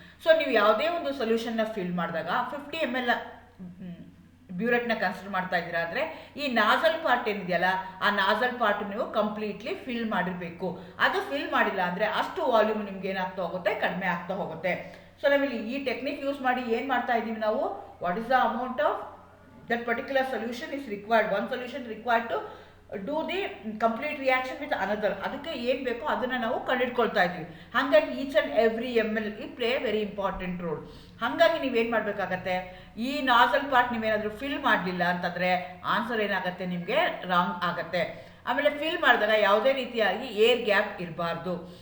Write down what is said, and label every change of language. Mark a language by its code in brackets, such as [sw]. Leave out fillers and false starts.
[kn] So ನೀವು ಯಾವುದೇ ಒಂದು ಸೊಲ್ಯೂಷನ್ನ ಫಿಲ್ ಮಾಡಿದಾಗ 50 ml ಬ್ಯೂರೆಟ್ನ ಕನ್ಸಿಡರ್ ಮಾಡ್ತಾ ಇದ್ದೀರಾ ಅಂದರೆ ಈ ನಾಸಲ್ ಪಾರ್ಟ್ ಏನಿದೆಯಲ್ಲ, ಆ ನಾಸಲ್ ಪಾರ್ಟ್ ನೀವು ಕಂಪ್ಲೀಟ್ಲಿ ಫಿಲ್ ಮಾಡಿರಬೇಕು. ಅದು ಫಿಲ್ ಮಾಡಿಲ್ಲ ಅಂದರೆ ಅಷ್ಟು ವಾಲ್ಯೂಮ್ ನಿಮ್ಗೆ ಏನಾಗ್ತಾ ಹೋಗುತ್ತೆ, ಕಡಿಮೆ ಆಗ್ತಾ ಹೋಗುತ್ತೆ. ಸೊ ನಾವಿಲ್ಲಿ ಈ ಟೆಕ್ನಿಕ್ ಯೂಸ್ ಮಾಡಿ ಏನು ಮಾಡ್ತಾ ಇದ್ದೀವಿ ನಾವು, [en] What is the amount of that particular solution is required. One solution required to do the complete reaction with another. [kn] ಅದಕ್ಕೆ ಏನು ಬೇಕೋ ಅದನ್ನು ನಾವು ಕಂಡುಹಿಡ್ಕೊಳ್ತಾ ಇದ್ದೀವಿ. ಹಾಗಾಗಿ [en] Each and every ml ಈ play very important role. [kn] ಹಾಗಾಗಿ ನೀವೇನು ಮಾಡಬೇಕಾಗತ್ತೆ, ಈ ನಾಸಲ್ ಪಾರ್ಟ್ ನೀವೇನಾದರೂ ಫಿಲ್ ಮಾಡಲಿಲ್ಲ ಅಂತಂದರೆ ಆನ್ಸರ್ ಏನಾಗುತ್ತೆ, ನಿಮಗೆ ರಾಂಗ್ ಆಗುತ್ತೆ. ಆಮೇಲೆ ಫಿಲ್ ಮಾಡಿದಾಗ ಯಾವುದೇ ರೀತಿಯಾಗಿ ಏರ್ ಗ್ಯಾಪ್ ಇರಬಾರ್ದು.